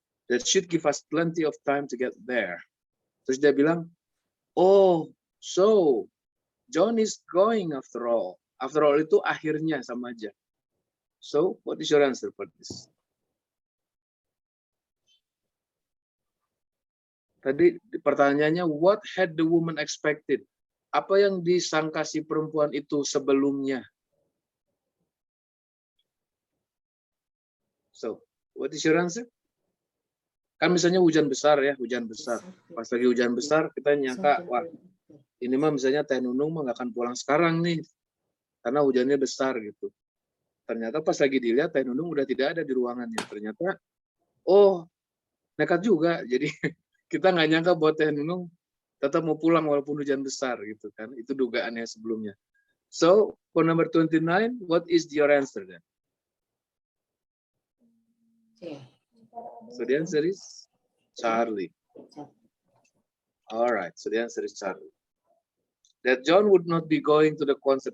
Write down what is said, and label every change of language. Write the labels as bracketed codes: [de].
[en] That should give us plenty of time to get there. [id] Terus dia bilang, [en] oh, so John is going after all. After all [id] itu akhirnya sama aja. [en] So, what is your answer for this? [id] Tadi pertanyaannya, [en] what had the woman expected? [id] Apa yang disangka si perempuan itu sebelumnya? [en] So, what is your answer? [id] Kan misalnya hujan besar ya, hujan besar. Pas lagi hujan besar, kita nyangka, wah, ini mah misalnya Teh Nunung mah nggak akan pulang sekarang nih, karena hujannya besar gitu. Ternyata pas lagi dilihat Teh Nunung udah tidak ada di ruangannya. Ternyata, oh, nekat juga. Jadi kita nggak nyangka buat Teh Nunung tetap mau pulang walaupun hujan besar gitu kan. Itu dugaannya sebelumnya. [en] So, for number 29, what is your answer then? So the answer is Charlie. All right, so the answer is Charlie. That John would not be going to the concert.